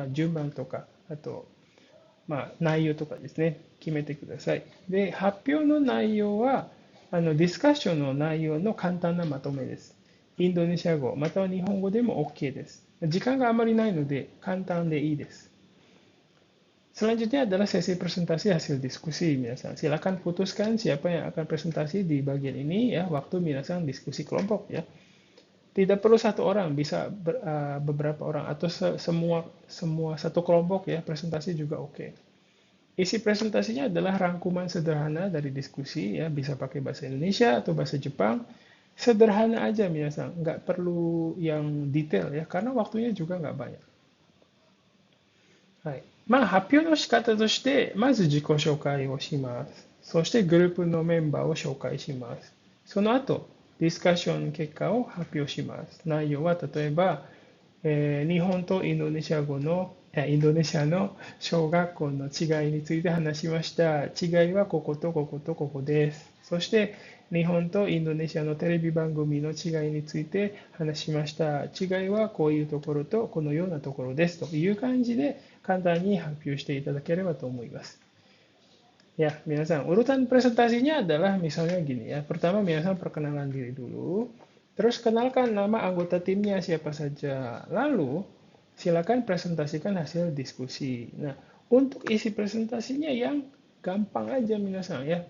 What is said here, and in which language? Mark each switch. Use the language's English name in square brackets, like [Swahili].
[Japanese] 順番とか、あと、内容とかですね、決めてください。で、発表の内容は、ディスカッションの内容の簡単なまとめです。インドネシア語、または日本語でも OK です。時間があまりないので、簡単でいいです。 [Indonesian] Selanjutnya adalah sesi presentasi hasil diskusi, minasan. Silakan putuskan siapa yang akan presentasi di bagian ini ya, waktu minasan diskusi kelompok ya. Tidak perlu satu orang, bisa beberapa orang atau semua satu kelompok ya, presentasi juga oke. Isi presentasinya adalah rangkuman sederhana dari diskusi ya, bisa pakai bahasa Indonesia atau bahasa Jepang. Sederhana aja minasang, nggak perlu yang detail ya, karena waktunya juga nggak banyak. [Japanese] はい。まあ、発表の仕方として、まず自己紹介をします。そしてグループのメンバーを紹介します。その後、ディスカッション結果を発表します。内容は例えば、日本とインドネシア語の、インドネシアの小学校の違いについて話しました。違いはこことこことここです。そして、日本とインドネシアのテレビ番組の違いについて話しました。違いはこういうところとこのようなところですという感じで簡単に発表していただければと思います。 [Indonesian] Ya, minasan, urutan presentasinya adalah misalnya gini ya. Pertama, minasan perkenalan diri dulu. Terus kenalkan nama anggota timnya siapa saja. Lalu, silakan presentasikan hasil diskusi. Nah, untuk isi presentasinya yang gampang aja minasan ya.